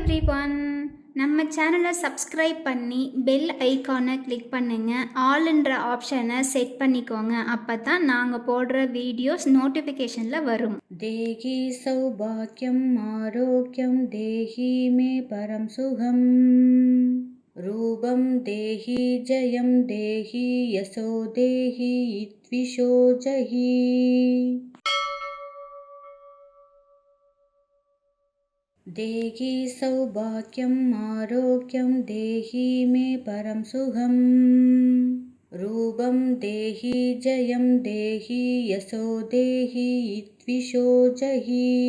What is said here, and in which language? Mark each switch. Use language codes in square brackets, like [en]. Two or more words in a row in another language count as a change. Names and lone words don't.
[ta] எவ்ரிஒன். நம்ம சேனலை சப்ஸ்கிரைப் பண்ணி [en] bell iconai [ta] கிளிக் பண்ணுங்க. ஆல்ன்ற ஆப்ஷனை செட் பண்ணிக்கோங்க. அப்போ தான் நாங்கள் போடுற [en] videos notificationil [ta] வரும். [sa] देहि सौभाग्यम आरोग्यम देहि मे परम सुखम रूपम देहि जयम देहि यशो देहि द्विषो जहि देहि सौभाग्यम आरोग्यम देहि मे परम सुखम रूपम देहि जयम देहि यशो देहि द्विषो जहि